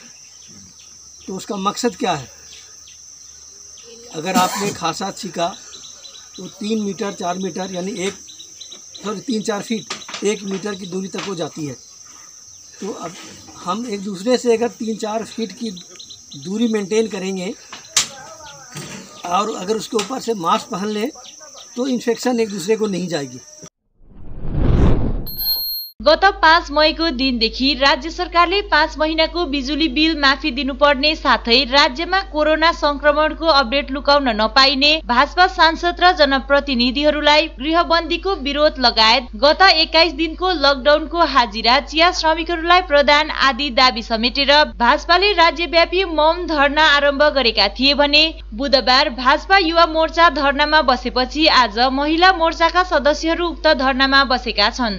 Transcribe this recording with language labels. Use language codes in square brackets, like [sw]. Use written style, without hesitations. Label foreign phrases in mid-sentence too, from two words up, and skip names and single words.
[hi] तो उसका मकसद क्या है, अगर आपने खांसा छीका तो 3 मीटर 4 मीटर यानी 3-4 फीट 1 मीटर की दूरी तक हो जाती है। तो अब हम एक दूसरे से अगर 3-4 फीट की दूरी मेंटेन करेंगे और अगर उसके ऊपर से मास्क पहन लें तो इन्फेक्शन एक दूसरे को नहीं जाएगी। [ne] गत 5 मईको दिनदेखि राज्य सरकारले 5 महिनाको बिजुली बिल माफी दिनुपर्ने साथै राज्यमा कोरोना संक्रमणको अपडेट लुकाउन नपाइने भाजपा सांसद र जनप्रतिनिधिहरूलाई गृहबन्दीको विरोध लगायत गत 21 दिनको लकडाउनको हाजिरा चिया श्रमिकहरूलाई प्रदान आदि दाबी समेटेर भाजपाले राज्यव्यापी मौन धरना आरम्भ गरेका थिए भने बुधबार भाजपा युवा मोर्चा धरनामा बसेपछि आज महिला मोर्चाका सदस्यहरू उक्त धरनामा बसेका छन्।